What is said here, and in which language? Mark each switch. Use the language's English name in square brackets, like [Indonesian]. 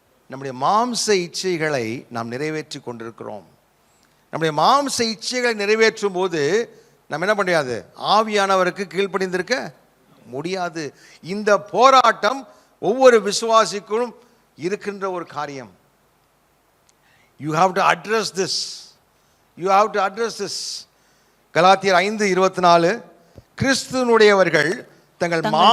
[Tamil] நம்முடைய மாம்ச இச்சைகளை நாம் நிறைவேற்றி கொண்டிருக்கிறோம். நம்முடைய மாம்ச இச்சைகளை நிறைவேற்றும் போது நம்ம என்ன பண்ண முடியாது? ஆவியானவருக்கு கீழ்ப்படிந்திருக்க முடியாது. இந்த போராட்டம் ஒவ்வொரு விசுவாசிக்கும் இருக்கின்ற ஒரு காரியம். [English] You have to address this. You have to address this. [Tamil] கலாத்தியர் 5:24 கிறிஸ்துவனுடையவர்கள் தங்கள்